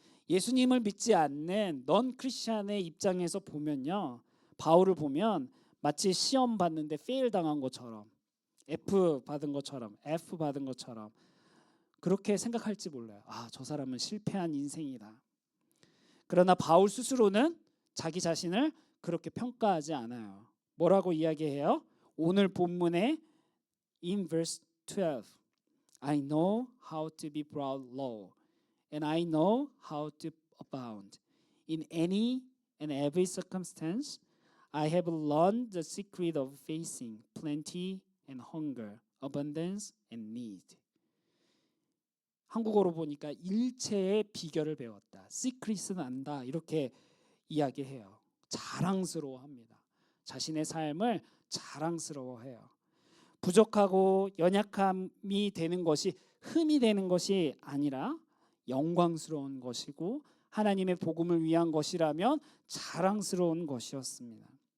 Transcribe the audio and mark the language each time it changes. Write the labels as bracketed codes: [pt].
[ko] 예수님을 믿지 않는 넌 크리스찬의 입장에서 보면요, 바울을 보면 마치 시험 봤는데 페일 당한 것처럼, F 받은 것처럼 그렇게 생각할지 몰라요. 아, 저 사람은 실패한 인생이다. 그러나 바울 스스로는 자기 자신을 그렇게 평가하지 않아요. 뭐라고 이야기해요? 오늘 본문에 [en] in verse 12, I know how to be brought low, and I know how to abound. In any and every circumstance, I have learned the secret of facing plenty and hunger, abundance and need. [ko] 한국어로 보니까 일체의 비결을 배웠다. 시크릿은 안다. 이렇게 이야기해요. 자랑스러워합니다. 자신의 삶을 자랑스러워해요. 부족하고 연약함이 되는 것이 흠이 되는 것이 아니라 영광스러운 것이고 하나님의 복음을 위한 것이라면 자랑스러운 것이었습니다.